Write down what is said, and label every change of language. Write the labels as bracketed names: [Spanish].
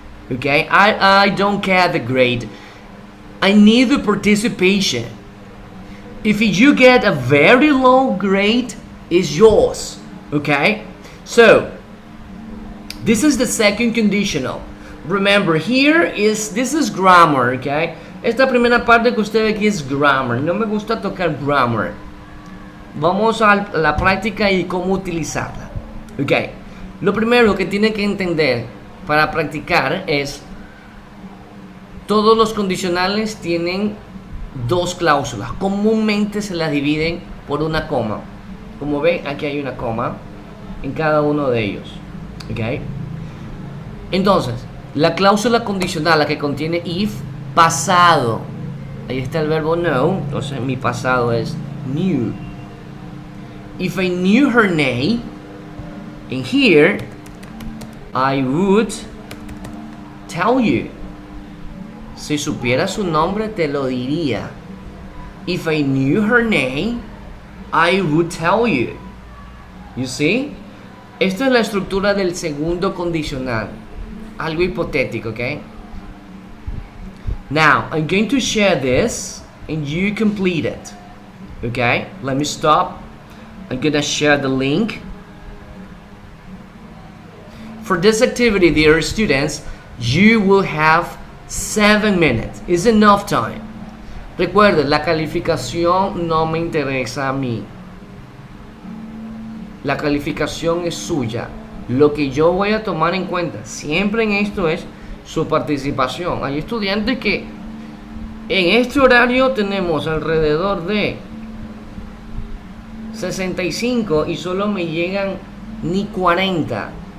[English] Okay, I don't care the grade. I need the participation. If you get a very low grade, it's yours. Okay, so this is the second conditional. Remember, this is grammar. Okay, [Spanish] esta primera parte que usted ve aquí es grammar. No me gusta tocar grammar. Vamos a la práctica y cómo utilizarla. Ok, lo primero que tiene que entender para practicar es todos los condicionales tienen dos cláusulas. Comúnmente se las dividen por una coma. Como ven, aquí hay una coma en cada uno de ellos. Ok, entonces la cláusula condicional, la que contiene if, pasado, ahí está el verbo know, entonces mi pasado es knew. [English] If I knew her name, in here, I would tell you. [Spanish] Si supiera su nombre, te lo diría. [English] If I knew her name, I would tell you. You see? [Spanish] Esta es la estructura del segundo condicional. Algo hipotético, ¿ok? [English] Now, I'm going to share this and you complete it. Okay? Let me stop. I'm gonna share the link. For this activity, dear students, you will have 7 minutes. It's enough time. [Spanish] Recuerden, la calificación no me interesa a mí. La calificación es suya. Lo que yo voy a tomar en cuenta siempre en esto es su participación. Hay estudiantes que en este horario tenemos alrededor de 65 y solo me llegan ni 40.